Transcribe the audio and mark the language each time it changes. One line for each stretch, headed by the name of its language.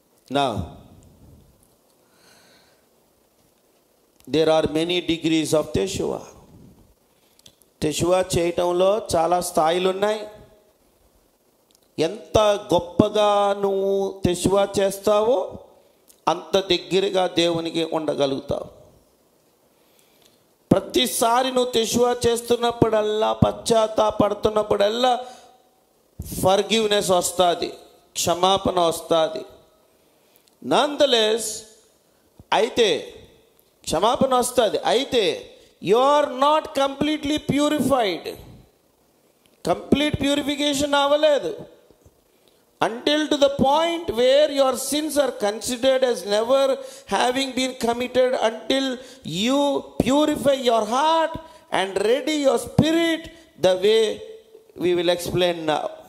English: Now, there are many degrees of Teshuvah.
Telugu: Teshuvah చేయటంలో చాలా స్థాయిలు ఉన్నాయి. ఎంత గొప్పగా నువ్వు Teshuvah చేస్తావో అంత దగ్గరగా దేవునికి ఉండగలుగుతావు. ప్రతిసారి నువ్వు Teshuvah చేస్తున్నప్పుడల్లా, పశ్చాత్తాపడుతున్నప్పుడల్లా ఫర్గివ్నెస్ వస్తుంది, క్షమాపణ వస్తుంది.
English: Nonetheless,
Telugu: అయితే క్షమాపణ వస్తుంది, అయితే
English: You are not completely purified.
Telugu: Complete purification అవ్వలేదు.
English: Until to the point where your sins are considered as never having been committed, until you purify your heart and ready your spirit the way we will explain now.